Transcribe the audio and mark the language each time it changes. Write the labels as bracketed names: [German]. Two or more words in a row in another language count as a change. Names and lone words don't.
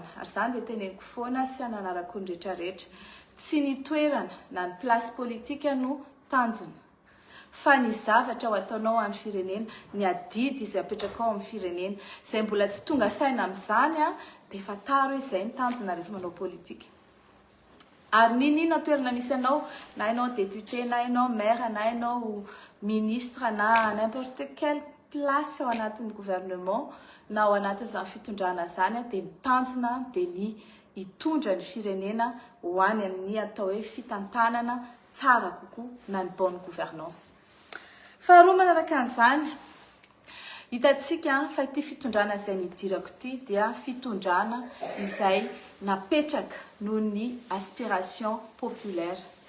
[Malagasy] Ary izany dia teneniko foana sy hananarako ny rehetrarehetra. Tsy ny toerana na ny plasy politika no tanjona, fa ny zavatra ho ataonao amin'ny firenena, ny adidy izay apetraka ao amin'ny firenena. Izay mbola tsy tonga saina amin'izany dia fataro hoe izay ny tanjona rehefa manao politika. Ary ninona toerana misy anao, na ianao député, na ianao maire, na ianao ministre, na [French] n'importe quelle place [Malagasy] ao anatin'ny gouvernement na ao anatin'izany fitondrana izany dia ny tanjona dia ny hitondra ny firenena ho any amin'ny atao hoe fitantanana tsara kokoa na ny [French] bonne gouvernance. [Malagasy] Faharoa manaraka an'izany, hitantsika fa ity fitondrana izay nidirako ity dia fitondrana izay napetraka noho ny [French] aspiration populaire.